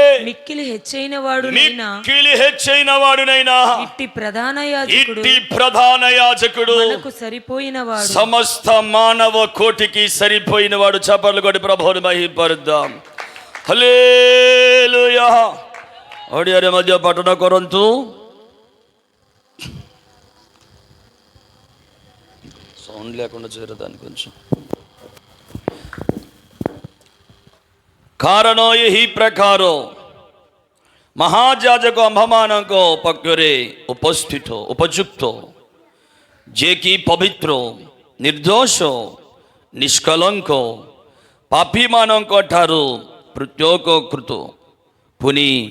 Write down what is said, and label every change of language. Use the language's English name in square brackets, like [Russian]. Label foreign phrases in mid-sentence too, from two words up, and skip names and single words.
[Telugu] మిక్కిలి హెచ్చైన వాడునైనా ఇట్టి ప్రధాన యాజకుడు మనకు సరిపోయిన వాడు, సమస్త మానవ కోటికి సరిపోయిన వాడు। చప్పట్లు కొట్టి ప్రభువుని మహిమపరుద్దాం। [Odia] హల్లెలూయా। ଓଡ଼ିଆରେ ମଧ୍ୟ ପାଠନ କରନ୍ତୁ। [Telugu] సౌండ్ లేకుండా చేరదాని కొంచెం। [Odia] କାରଣ ଏହି ପ୍ରକାର ମହାଯାଜକ ଆମ୍ଭମାନଙ୍କ ପକ୍ଷରେ ଉପଯୁକ୍ତ, ଯିଏକି ପବିତ୍ର, ନିର୍ଦ୍ଦୋଷ, ନିଷ୍କଳଙ୍କ, ପାପୀମାନଙ୍କ ଠାରୁ ପୃଥକକୃତ, ପୁଣି